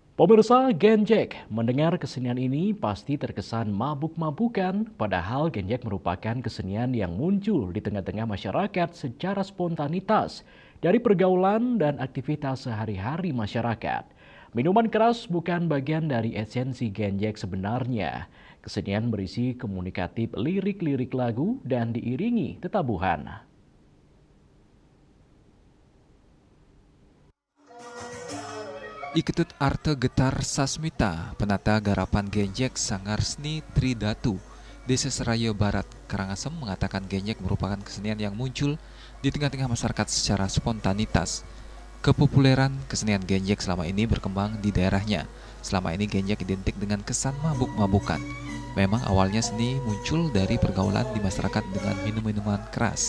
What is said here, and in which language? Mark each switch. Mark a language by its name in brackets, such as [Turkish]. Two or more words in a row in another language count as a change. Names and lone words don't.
[Indonesian] Pemirsa Genjek, mendengar kesenian ini pasti terkesan mabuk-mabukan, padahal Genjek merupakan kesenian yang muncul di tengah-tengah masyarakat secara spontanitas dari pergaulan dan aktivitas sehari-hari masyarakat. Minuman keras bukan bagian dari esensi Genjek sebenarnya. Kesenian berisi komunikatif lirik-lirik lagu dan diiringi tetabuhan. Iketut Arte Getar Sasmita, penata garapan Genjek Sanggar Seni Tridatu, Desa Seraya Barat, Karangasem mengatakan Genjek merupakan kesenian yang muncul di tengah-tengah masyarakat secara spontanitas. Kepopuleran kesenian Genjek selama ini berkembang di daerahnya. Selama ini Genjek identik dengan kesan mabuk-mabukan. Memang awalnya seni muncul dari pergaulan di masyarakat dengan minum-minuman keras.